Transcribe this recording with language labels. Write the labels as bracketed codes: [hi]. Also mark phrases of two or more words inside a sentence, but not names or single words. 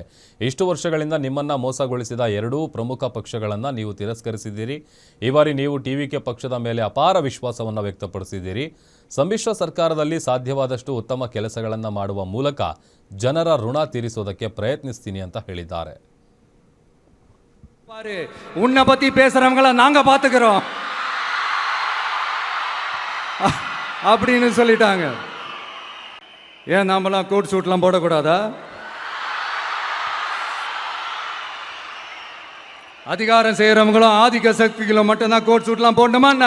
[kn] ಇಷ್ಟು ವರ್ಷಗಳಿಂದ ನಿಮ್ಮನ್ನು ಮೋಸಗೊಳಿಸಿದ ಎರಡೂ ಪ್ರಮುಖ ಪಕ್ಷಗಳನ್ನು ನೀವು ತಿರಸ್ಕರಿಸಿದ್ದೀರಿ. ಈ ಬಾರಿ ನೀವು ಟಿವಿಕೆ ಪಕ್ಷದ ಮೇಲೆ ಅಪಾರ ವಿಶ್ವಾಸವನ್ನು ವ್ಯಕ್ತಪಡಿಸಿದ್ದೀರಿ. ಸಮ್ಮಿಶ್ರ ಸರ್ಕಾರದಲ್ಲಿ ಸಾಧ್ಯವಾದಷ್ಟು ಉತ್ತಮ ಕೆಲಸಗಳನ್ನು ಮಾಡುವ ಮೂಲಕ ಜನರ ಋಣ ತೀರಿಸೋದಕ್ಕೆ ಪ್ರಯತ್ನಿಸ್ತೀನಿ ಅಂತ ಹೇಳಿದ್ದಾರೆ. [ta] உன்னை பத்தி பேசுறவங்கள நாங்க பாத்துக்கிறோம் அப்படின்னு சொல்லிட்டாங்க. ஏன் நாமெல்லாம் கோட் சூட்லாம் போடக்கூடாதா? அதிகாரம் செய்யறவங்களும் ஆதிக்க சக்திகளும் மட்டும்தான் கோட் சூட்லாம் போடணுமா என்ன?